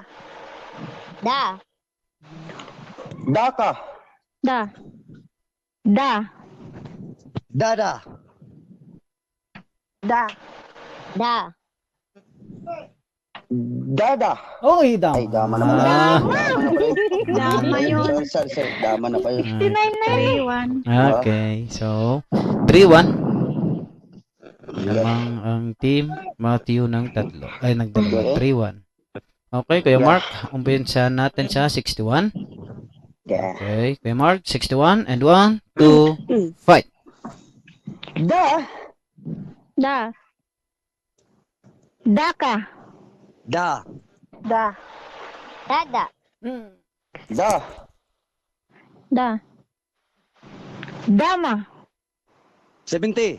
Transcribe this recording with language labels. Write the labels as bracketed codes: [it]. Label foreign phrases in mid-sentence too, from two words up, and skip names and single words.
[tl] Da. Daka. Da. Da. Dada. Da. Da. Dada. Oy, dama. Ay, dama naman. Dama yun. Sir, dama na pa yun. 3-1. Okay, so 3-1. Lamang ang team Matthew ng tatlo. Ay, nagdalawa. 3-1. Okay, Kuya Mark, umpisa natin sa 61. Yeah. Okay, Kuya Mark, 61 and 1, 2, fight. Da. Da. Da ka. Da. Da. Dada. Da. Da. Dama. 70.